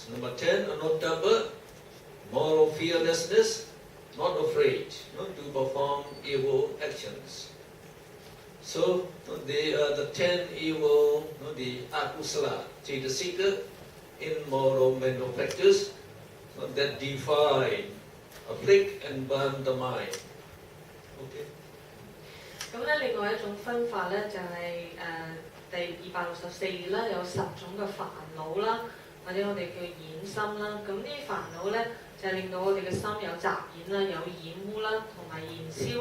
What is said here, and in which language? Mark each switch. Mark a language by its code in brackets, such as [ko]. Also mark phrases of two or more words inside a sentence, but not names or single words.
[en] Number 10, anuttapa, moral fearlessness, not afraid to perform evil actions. So they are the 10 evil, the [pi] akusala, cetasika, [en] immoral mental factors that defile, afflict and burn the mind. Okay. [yue] 咁咧，另外一種分法咧就係第264頁啦，有10種嘅煩惱啦，或者我哋叫染心啦。咁呢啲煩惱咧就係令到我哋嘅心有雜染啦，有染污啦，同埋燃燒。